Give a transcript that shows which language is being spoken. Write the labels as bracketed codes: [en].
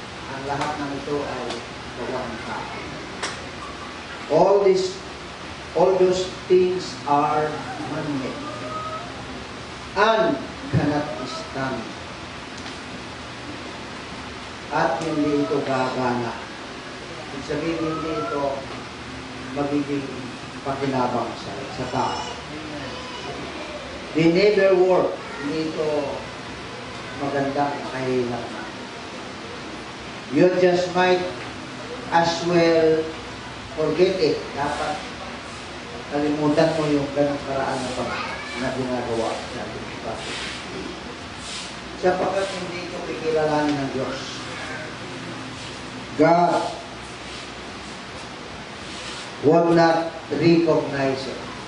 [tl] Ang lahat ng ito ay gawa ng tao. [en] All those things are man-made and cannot stand. [tl] At hindi ito gagana. Ibig sabihin, hindi ito magiging pakinabang sa tao. [en] They never work. [tl] Hindi ito magandang kahilang. [en] You just might as well forget it. [tl] Dapat kalimutan mo yung ganong karaan na ginagawa sa ating prophet. Sapagkat hindi ito kikilalanin ng Diyos. [en] God would not recognize it.